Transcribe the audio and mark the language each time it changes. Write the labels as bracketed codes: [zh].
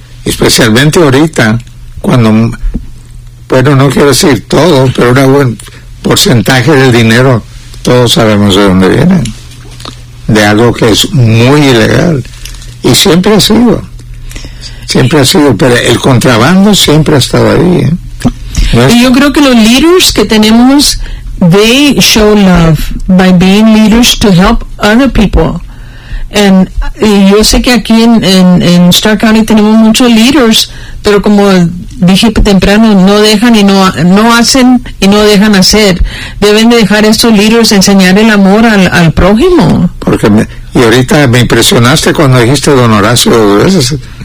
[es] Especialmente ahorita, cuando, bueno, no quiero decir todo, pero un buen porcentaje del dinero, todos sabemos de dónde vienen. De algo que es muy ilegal. Y siempre ha sido. Siempre ha sido, pero el contrabando siempre ha estado ahí. Y yo creo que los [en] leaders [es] que tenemos, [en] they show love by being leaders to help other people. [es] Y yo sé que aquí en Stark County tenemos muchos leaders, pero como dije temprano, no dejan y no hacen y no dejan hacer. Deben de dejar estos leaders enseñar el amor al prójimo. Porque y ahorita me impresionaste cuando dijiste don Horacio dos veces.